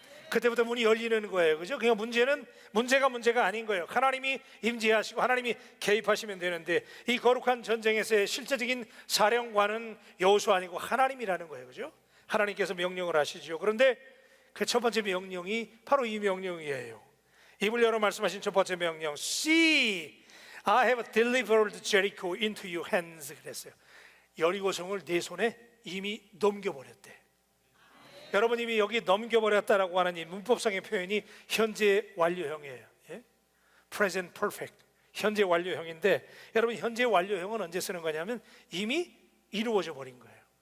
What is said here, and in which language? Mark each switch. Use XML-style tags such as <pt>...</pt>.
<ko>그때부터 문이 열리는 거예요, 그죠? 그냥 문제가 아닌 거예요. 하나님이 임재하시고 하나님이 개입하시면 되는데, 이 거룩한 전쟁에서의 실제적인 사령관은 여호수아 아니고 하나님이라는 거예요, 그죠? 하나님께서 명령을 하시죠. 그런데 그 첫 번째 명령이 바로 이 명령이에요. 입을 열어 말씀하신 첫 번째 명령,</ko> <en>See, I have delivered Jericho into your hands.</en> <ko>그랬어요. 여리고성을 내 손에 이미 넘겨버렸대. 여러분, 이미 여기 넘겨버렸다라고 하는 이 문법상의 표현이 현재 완료형이에요. 예? Present Perfect, 현재 완료형인데, 여러분, 현재 완료형은 언제 쓰는 거냐면 이미 이루어져 버린 거예요.</ko>